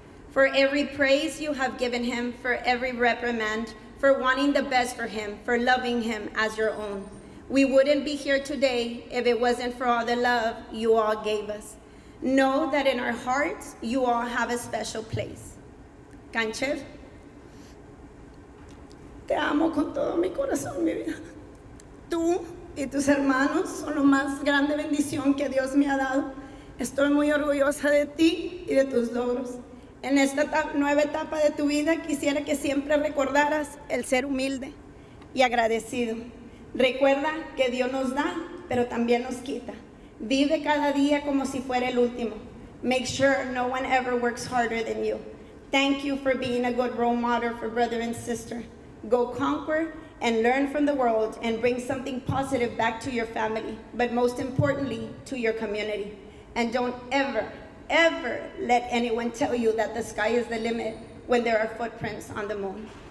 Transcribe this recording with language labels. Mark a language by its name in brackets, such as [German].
[English] For every praise you have given him, for every reprimand, for wanting the best for him, for loving him as your own. We wouldn't be here today if it wasn't for all the love you all gave us. Know that in our hearts, you all have a special place. [Spanish] Kancheff, te amo con todo mi corazón, mi vida. Tú y tus hermanos son la más grande bendición que Dios me ha dado. Estoy muy orgullosa de ti y de tus logros. En esta nueva etapa de tu vida quisiera que siempre recordaras el ser humilde y agradecido. Recuerda que Dios nos da, pero también nos quita. Vive cada día como si fuera el último. [English] Make sure no one ever works harder than you. Thank you for being a good role model for brother and sister. Go conquer and learn from the world and bring something positive back to your family, but most importantly, to your community. And don't ever, ever let anyone tell you that the sky is the limit when there are footprints on the moon.